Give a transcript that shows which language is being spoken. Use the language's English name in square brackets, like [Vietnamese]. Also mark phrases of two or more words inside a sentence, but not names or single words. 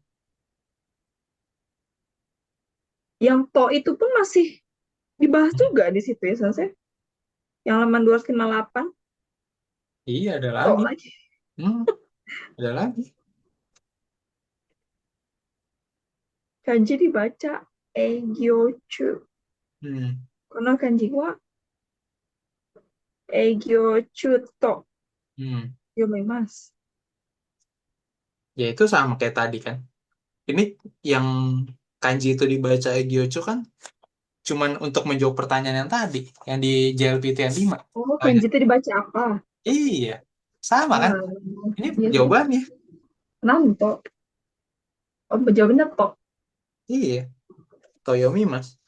[Indonesian] Yang to itu pun masih dibahas juga di situ ya, Sensei. Yang halaman 258 Iya, ada to lagi. lagi. Hmm, ada lagi. Kanji dibaca Eigyochu. Hmm, [Japanese] この漢字は営業中と hmm. 読みます。 [Indonesian] Ya itu sama kayak tadi kan. Ini yang kanji itu dibaca Egyocho kan cuman untuk menjawab pertanyaan yang tadi, yang di JLPT yang 5. Oh, Oh, ya. kanji itu dibaca apa? Iya, sama kan? Wah, Ini iya sih. jawabannya. Nanto. Oh, jawabannya to. [Japanese] Iya, と読みます.